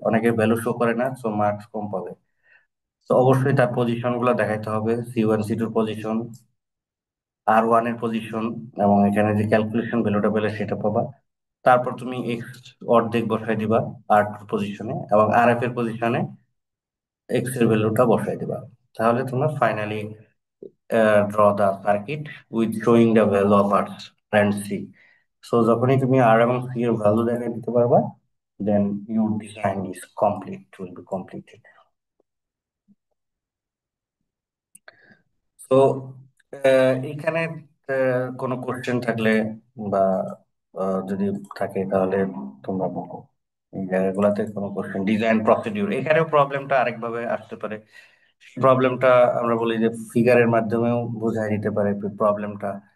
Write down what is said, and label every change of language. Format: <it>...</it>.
<bn>অনেকে value show করে না, সো মার্কস কম পাবে। তো অবশ্যই তার পজিশন গুলো দেখাইতে হবে, C1 C2 পজিশন, R1 এর পজিশন, এবং এখানে যে ক্যালকুলেশন ভ্যালুটা পেলে সেটা পাবা। তারপর তুমি এক্স অর্ধেক বসাই দিবা R2 পজিশনে, এবং RF এর পজিশনে এক্স এর ভ্যালুটা বসাই দিবা। তাহলে তোমার finally</bn> <en>draw the circuit with showing the value of R and C.</en> <bn>So যখনই তুমি R এবং C এর ভ্যালু দেখাই দিতে পারবা,</bn> <en>then your design is complete, will be completed.</en> <bn>তো এখানে কোনো কোশ্চেন থাকলে বা যদি থাকে তাহলে তোমরা বলো। এই জায়গাগুলোতে কোনো কোশ্চেন, ডিজাইন প্রসিডিউর, এখানেও প্রবলেমটা আরেকভাবে আসতে পারে। প্রবলেমটা আমরা বলি যে ফিগারের মাধ্যমেও বোঝাই দিতে পারে প্রবলেমটা।</bn>